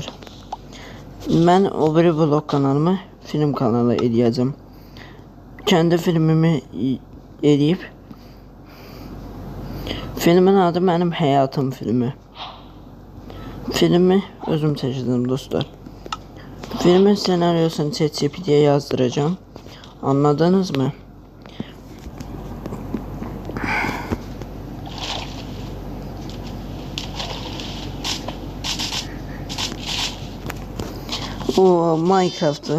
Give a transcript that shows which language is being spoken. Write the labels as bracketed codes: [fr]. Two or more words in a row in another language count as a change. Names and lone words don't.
[az] Mən o biri vlog kanalımı film kanalı edəcəm. [tr] Kendi filmimi edib. [az] Filmin adı mənim həyatım filmi. Filmi özüm çəkəcəm dostlar. [tr] Filmin senaryosunu ChatGPT'ye yazdıracağım. Anladınız mı? O Minecraft'ı.